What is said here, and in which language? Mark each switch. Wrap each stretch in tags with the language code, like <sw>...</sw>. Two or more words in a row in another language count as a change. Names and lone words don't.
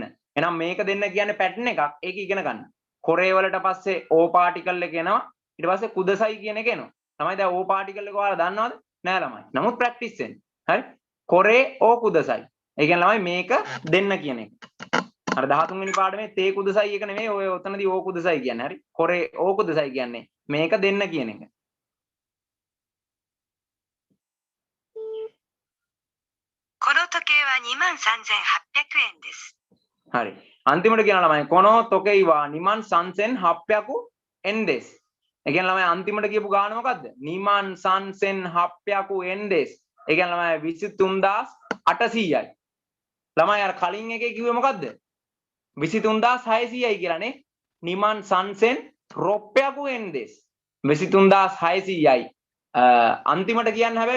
<si>එහෙනම් මේක දෙන්න කියන්නේ පැටර්න් එකක් ඒක ඉගෙන ගන්න කොරේ වලට පස්සේ ඕ පාටිකල් එක එනවා ඊට පස්සේ කුදසයි කියන එක එනවා තමයි දැන් ඕ පාටිකල් එක ඔයාලා දන්නවද නෑ ළමයි නමුත් ප්‍රැක්ටිස් වෙන්න හරි</si> <ja>これ を ください</ja> <si>ඒ කියන්නේ ළමයි මේක දෙන්න කියන එක අර 13 වෙනි පාඩමේ</si> <ja>て ください</ja> <si>එක නෙමෙයි ඔය ඔතනදී</si> <ja>を ください</ja> <si>කියන්නේ හරි</si> <ja>これ を ください</ja> <si>කියන්නේ මේක දෙන්න කියන එක</si> <ja>この時計は23,800円です。</ja> <si>හරි අන්තිමට කියන ළමයි</si> <ja>この 時計は 二万 三千 700 円です</ja> <si>ඒ කියන්නේ ළමයි අන්තිමට කියපු ගාන මොකද්ද</si> <ja>二万 三千 700 円です</ja> <si>ඒ කියන්නේ ළමයි 23800යි ළමයි අර කලින් එකේ කිව්වේ මොකද්ද 23600යි කියලානේ</si> <ja>二万 三千 六百 円です</ja> <si>23600යි අන්තිමට කියන්නේ හැබැයි</si>